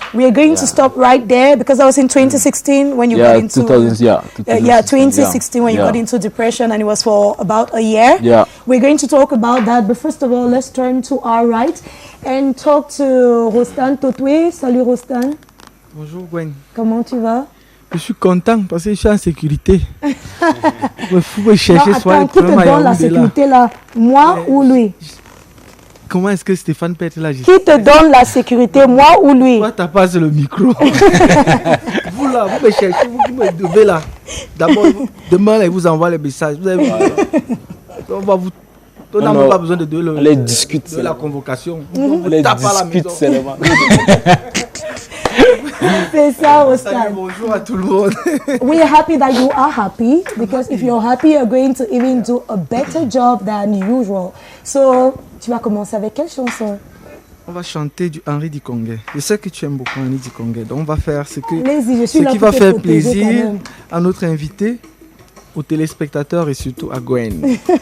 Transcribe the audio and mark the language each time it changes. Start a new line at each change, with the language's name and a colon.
English: We are going to stop right there because I was in 2016 when you got into 2016 when you got into depression, and it was for about a year. We're going to talk about that, but first of all, let's turn to our right and talk to Rostan Totwe. Salut Rostan.
French: Bonjour Gwen. Comment tu vas? Je suis content parce que je suis en sécurité. Vous pouvez chercher non, attends, qui te donne la sécurité là? Moi ou lui? Comment est-ce que Stéphane peut être là? Qui te donne la sécurité, moi ou lui? Toi, t'as pas le micro. Vous là, vous me cherchez, vous me devez là. D'abord, demain, là, il vous envoie les messages. Vous avez... on va vous... On n'a même pas besoin de les discute, de la convocation. On les discute seulement. C'est ça au stade. Bonjour à tout le monde.
English: We are happy that you are happy because if you're happy, you're going to even do a better job than usual.
French: So, tu vas commencer avec quelle chanson? On va chanter du Henri Dikongué. Je sais que tu aimes beaucoup Henri Dikongué, donc on va faire ce qui va faire plaisir à notre invité, aux téléspectateurs et surtout à Gwen.